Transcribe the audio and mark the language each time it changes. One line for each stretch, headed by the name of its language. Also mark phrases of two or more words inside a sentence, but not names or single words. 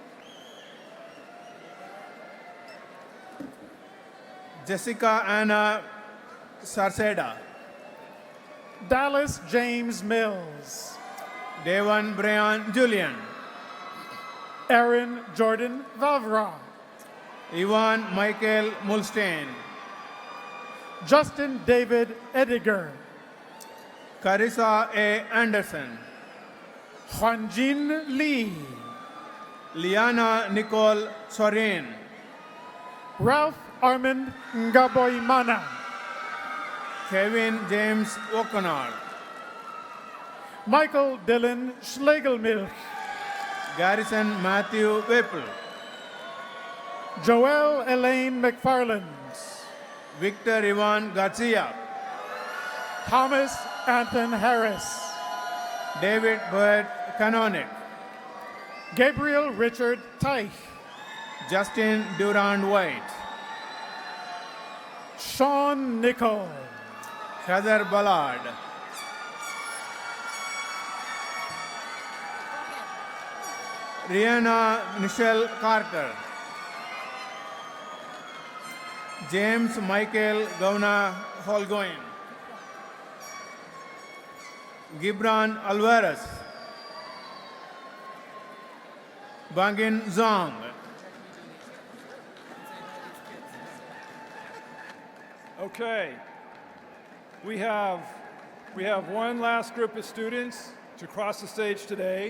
English: Jessica Anna Sarceda, Dallas James Mills, Devon Brian Julian, Aaron Jordan Vavra, Ivan Michael Mulstein, Justin David Ediger, Carissa A. Anderson, Juanjin Lee, Liana Nicole Sorin, Ralph Armand Ngaboymana, Kevin James O'Connor, Michael Dylan Schlegelmilch, Garrison Matthew Whipple, Joelle Elaine McFarland, Victor Ivan Garcia, Thomas Anthony Harris, David Bird Canonic, Gabriel Richard Teich, Justin Durand White, Sean Nicol, Heather Ballard, Rihanna Michelle Carter, James Michael Gauna Holgoin, Gibran Alvarez, Bangin Zong, Okay. We have one last group of students to cross the stage today.